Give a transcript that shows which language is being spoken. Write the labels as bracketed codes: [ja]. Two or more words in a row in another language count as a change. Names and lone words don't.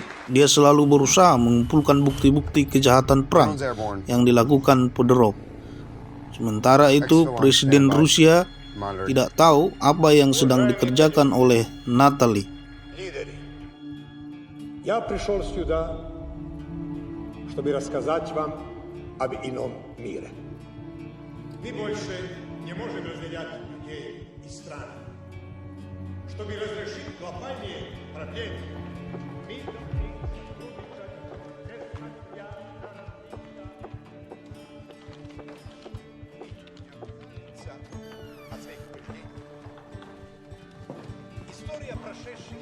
[id] Dia selalu berusaha mengumpulkan bukti-bukti kejahatan perang yang dilakukan Fedorov. Sementara itu, Presiden Rusia tidak tahu apa yang sedang dikerjakan oleh Natalie. [ru] Лидеры, я пришел сюда, чтобы рассказать вам об ином мире. Мы больше не можем разделять людей и страны. Чтобы разрешить глобальные проблемы, мы должны История прошедших